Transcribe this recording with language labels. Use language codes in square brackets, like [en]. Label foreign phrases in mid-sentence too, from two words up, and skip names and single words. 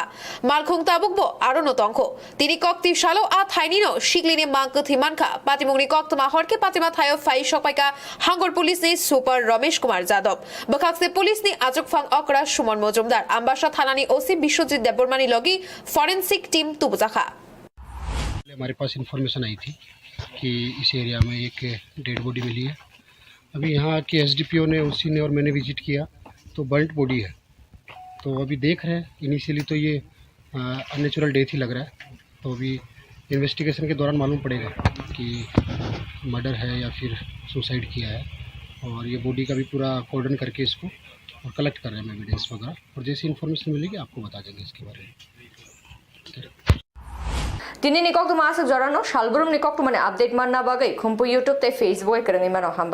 [trp] Malkong Tabukbo Arono Tonko. Tini Kokti Shalo A Thainino Shiklini Mankathi Manka. Patimuni Koktama Horke Patima Thayo Fai Shokpaika Hangor Police ni Super Ramesh Kumar Jadov. Bakakse Police ni Ajok Fang Okra Shumon Mojumdar. Ambasha Thanani OC Bishwajit Debormani Logi [en] Forensic Team [trp] Tubuzakha. [hi] हमारे पास इंफॉर्मेशन आई थी कि इस एरिया में एक [en] dead body [hi] मिली है। अभी यहाँ के एसडीपीओ ने उसी ने और मैंने विजिट किया तो [en] burnt body [hi] है। तो अभी देख रहे हैं, इनिशियली तो ये [en] unnatural death [hi] ही लग रहा है। तो अभी इन्वेस्टिगेशन के दौरान मालूम पड़ेगा कि मर्डर है या फिर सुसाइड किया है। और ये बॉडी का भी पूरा कॉर्डन करके इसको और कलेक्ट कर रहे हैं एविडेंस वगैरह, और जैसी इन्फॉर्मेशन मिलेगी आपको बता देंगे इसके बारे में। [trp] Tini Nikok to Masak Jorano, Shalburum Nikok to Mana update Manna Bagai, Kumpu YouTube, Facebook, Kerangimano Hamba.